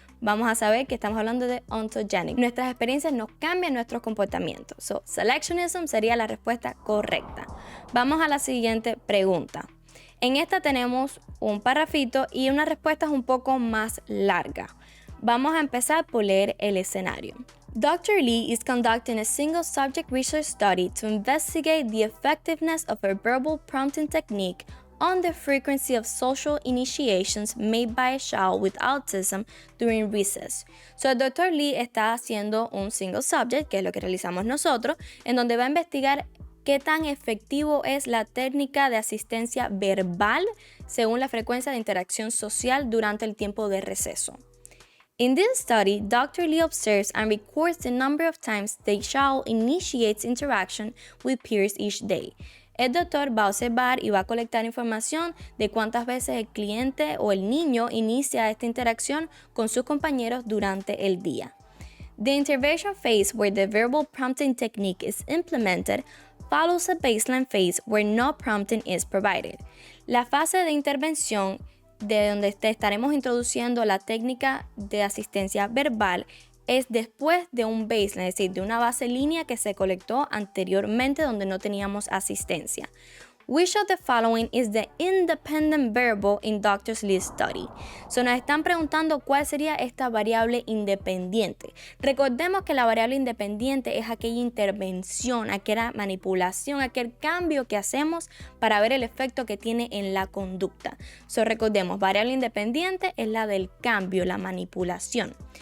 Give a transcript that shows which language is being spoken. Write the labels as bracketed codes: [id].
[es] Vamos a saber que estamos hablando de ontogenic. Nuestras experiencias nos cambian nuestros comportamientos. Selectionism sería la respuesta correcta. Vamos a la siguiente pregunta. En esta tenemos un parrafito y una respuesta un poco más larga. Vamos a empezar por leer el escenario. [en] Dr. Lee is conducting a single subject research study to investigate the effectiveness of a verbal prompting technique on the frequency of social initiations made by a child with autism during recess. [es] El Dr. Lee está haciendo un single subject, que es lo que realizamos nosotros, en donde va a investigar qué tan efectivo es la técnica de asistencia verbal según la frecuencia de interacción social durante el tiempo de receso. [en] In this study, Dr. Lee observes and records the number of times the child initiates interaction with peers each day. [es] El doctor va a observar y va a colectar información de cuántas veces el cliente o el niño inicia esta interacción con sus compañeros durante el día. [en] The intervention phase, where the verbal prompting technique is implemented, follows a baseline phase where no prompting is provided. [es] La fase de intervención, de donde estaremos introduciendo la técnica de asistencia verbal, es después de un baseline, es decir, de una base línea que se colectó anteriormente donde no teníamos asistencia. [en] Which of the following is the independent variable in Dr. Lee's study? [es] So nos están preguntando cuál sería esta variable independiente. Recordemos que la variable independiente es aquella intervención, aquella manipulación, aquel cambio que hacemos para ver el efecto que tiene en la conducta. So recordemos, variable independiente es la del cambio, la manipulación.